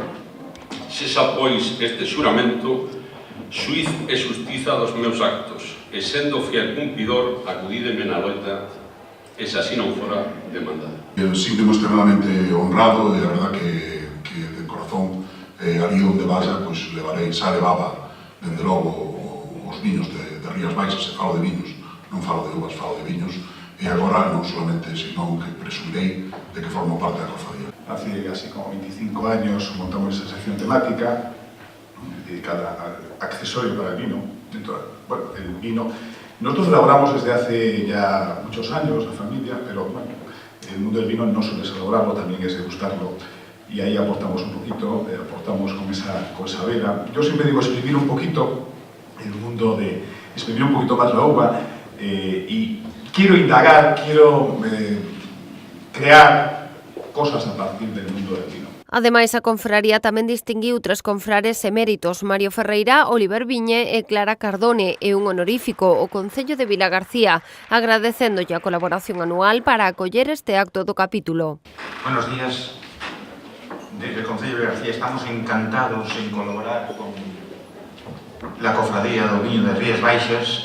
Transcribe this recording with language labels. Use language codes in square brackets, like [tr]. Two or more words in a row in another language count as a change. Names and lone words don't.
[gl] Sexa, pois, este xuramento, xuiz e xustiza dos meus actos, e sendo fiel cumpridor, acudídeme na loita, e se así non fora demandado. Síntome extremadamente honrado e a verdad que de corazón ali onde vaya, pois levarei, xa levaba dende logo os viños de Rías Baixas, e falo de viños, non falo de uvas, falo de viños, e agora non solamente, senón que presumirei de que formo parte da cofradía. [es] Hace así como 25 años montamos esa sección temática dedicada al accesorio para el vino. Bueno, el vino nosotros elaboramos desde hace ya muchos años, la familia, pero bueno, el mundo del vino no solo es elaborarlo, también es degustarlo, y ahí aportamos un poquito, aportamos con esa vela. Yo siempre digo exprimir un poquito el mundo de exprimir un poquito más la uva, y quiero indagar, quiero crear cosas a partir del mundo del vino. [gl] Ademais, a confraría tamén distinguiu 3 confrares eméritos, Mario Ferreira, Oliver Viñe e Clara Cardone, e un honorífico, o Concello de Vilagarcía, agradecéndolle a colaboración anual para acoller este acto do capítulo. [es] Buenos días. Desde el Concello de Vilagarcía estamos encantados en colaborar con la Cofradía do Viño de Rías Baixas.